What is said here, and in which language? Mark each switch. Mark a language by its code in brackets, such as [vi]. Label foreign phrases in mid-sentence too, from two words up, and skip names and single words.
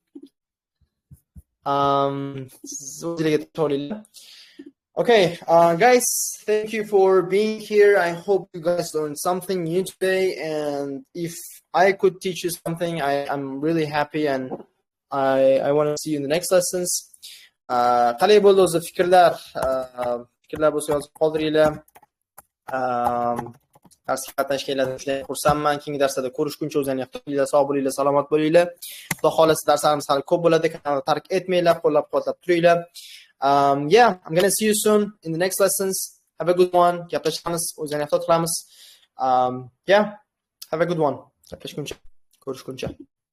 [en] Okay, guys, thank you for being here. I hope you guys learned something new today, and if I could teach you something, I'm really happy, and I want to see you in the next lessons. [uz] Qalay bo'ldi o'zi fikrlar bo'lsa yozib qoldiringlar. darsga qatnashganlardan juda xursandman. Keyingi darslarda ko'rishguncha o'zingizga ehtiyot sog' bo'linglar, salomat bo'linglar. Xudo xolasa darslarimiz hali ko'p bo'ladi. Kanalni tark etmanglar, qo'llab-quvvatlab turinglar. [en] Yeah, I'm going to see you soon in the next lessons. Have a good one. [uz] Gaplashamiz, o'zingizga ehtiyot qilamiz. [en] Yeah, have a good one. [uz] Gaplashguncha, ko'rishguncha.